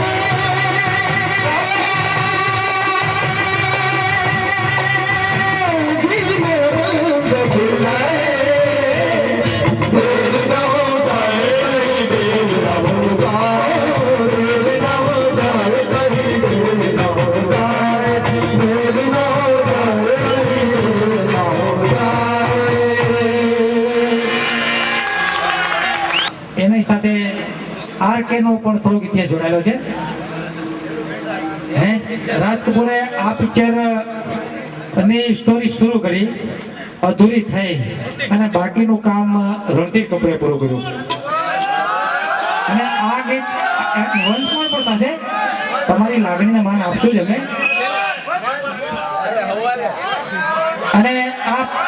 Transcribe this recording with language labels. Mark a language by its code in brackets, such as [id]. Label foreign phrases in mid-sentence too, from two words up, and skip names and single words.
[hi] जी मेरे रंग भुलाए दिल न हो जाए कहीं दिल न हो जाए दिल न हो जाए कहीं दिल न हो जाए दिल न हो जाए कहीं दिल न हो जाए [gu] એની સાથે આરકે નો પણ થોડોક ઇતિહાસ જોડાયેલો છે હે રાજ કપૂરે આ પિક્ચર ની સ્ટોરી શરૂ કરી અધૂરી થઈ અને બાકીનું કામ રણધીર કપૂરે પૂરું કર્યું અને આ ગીત વંશમાં પણ થશે તમારી લાગણીને માન આપશું જ અમે અને આ